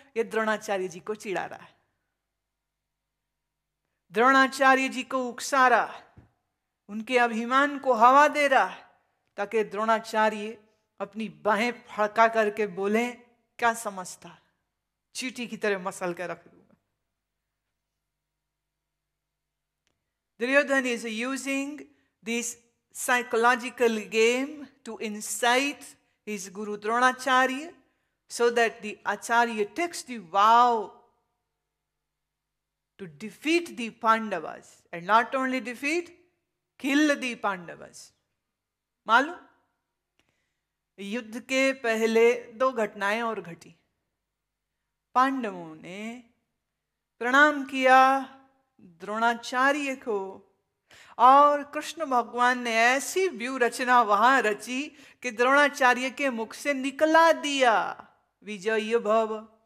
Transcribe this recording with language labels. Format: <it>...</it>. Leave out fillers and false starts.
<hi>ये द्रोणाचार्य जी को चिढ़ा रहा है, द्रोणाचार्य जी को उकसा रहा है, उनके अभिमान को हवा दे रहा है, ताकि द्रोणाचार्य अपनी बाहें फड़का करके बोले क्या समझता, चींटी की तरह मसल के रख दूंगा।</hi> <en>Duryodhana is using this psychological game to incite his Guru Dronacharya so that the Acharya takes the vow to defeat the Pandavas, and not only defeat, kill the Pandavas.</en> <hi>मालूम, युद्ध के पहले 2 घटनाएं और घटी। पांडवों ने प्रणाम किया द्रोणाचार्य को, और कृष्ण भगवान ने ऐसी व्यूह रचना वहां रची कि द्रोणाचार्य के मुख से निकला दिया विजय भव।</hi>